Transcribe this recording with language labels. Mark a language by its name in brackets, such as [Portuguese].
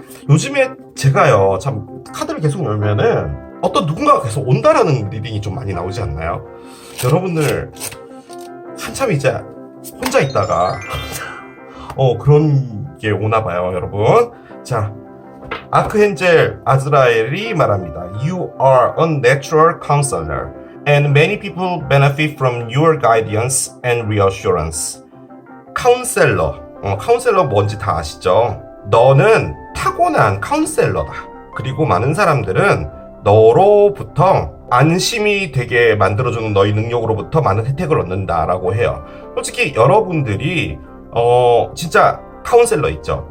[Korean] 요즘에 제가요, 참 카드를 계속 열면은 어떤 누군가가 계속 온다라는 리딩이 좀 많이 나오지 않나요? 여러분들 한참 이제 혼자 있다가 그런 게 오나 봐요, 여러분. 자, 아크헨젤 아즈라엘이 말합니다. [English] You are a natural counselor, and many people benefit from your guidance and reassurance. [Korean] 카운셀러, 카운셀러 뭔지 다 아시죠? 너는 타고난 카운셀러다. 그리고 많은 사람들은 너로부터 안심이 되게 만들어주는 너희 능력으로부터 많은 혜택을 얻는다라고 해요. 솔직히 여러분들이 진짜 카운셀러 있죠.